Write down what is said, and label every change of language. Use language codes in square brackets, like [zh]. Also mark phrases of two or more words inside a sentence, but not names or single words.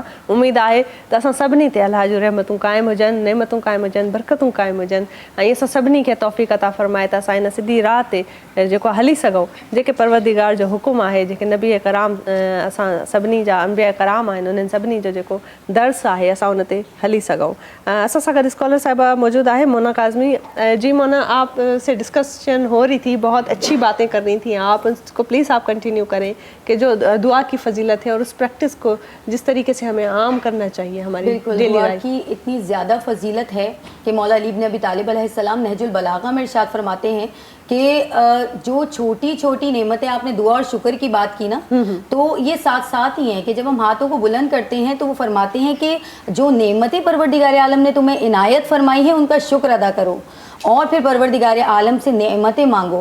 [sd] उमेदु आहे त असां सभिनी ते अलाह जूं रहमतूं क़ाइमु हुजनि, नेमतूं क़ाइमु हुजनि, बरकतूं क़ाइमु हुजनि ऐं असां सभिनी खे तौफ़ीक़ अता फ़रमाए त असां हिन सिधी राह ते जेको हली सघूं, जेके परवरदिगार जो हुकुम आहे, जेके नबी कराम असां सभिनी जा अंबिया कराम आहिनि, उन्हनि सभिनी जो जेको दर्स आहे असां उन ते हली सघूं। असां सां गॾु स्कॉलर साहिबा मौजूद आहे मोना काज़मी। [ur] جی مونا، آپ سے ڈسکشن ہو رہی تھی، بہت اچھی باتیں کر رہی تھی آپ، اس کو پلیز آپ کنٹینیو کریں کہ جو دعا کی فضیلت ہے اور اس پریکٹس کو جس طریقے سے ہمیں عام کرنا چاہیے ہماری [en] daily life [ur] کی اتنی زیادہ فضیلت ہے کہ مولا علی ابن ابی طالب علیہ السلام نہج البلاغہ میں ارشاد فرماتے ہیں کہ جو چھوٹی چھوٹی نعمتیں، آپ نے دعا اور شکر کی بات کی نا، تو یہ ساتھ ساتھ ہی ہیں کہ جب ہم ہاتھوں کو بلند کرتے ہیں تو وہ فرماتے ہیں کہ جو نعمتیں پروردگار عالم نے تمہیں عنایت فرمائی ہے ان کا شکر ادا کرو اور پھر پروردگار عالم سے نعمتیں مانگو.